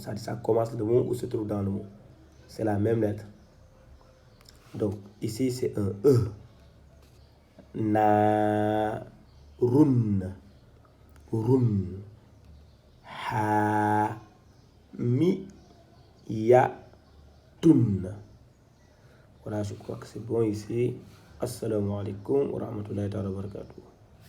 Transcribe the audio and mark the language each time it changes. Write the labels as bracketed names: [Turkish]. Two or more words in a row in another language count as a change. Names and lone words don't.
[French] Ça commence le mot ou se trouve dans le mot. C'est la même lettre. Donc, ici, c'est un E. Na, run, run. Ha, mi, ya, tun. Voilà, je crois que c'est bon ici. [Arabic] السلام عليكم ورحمة الله وبركاته.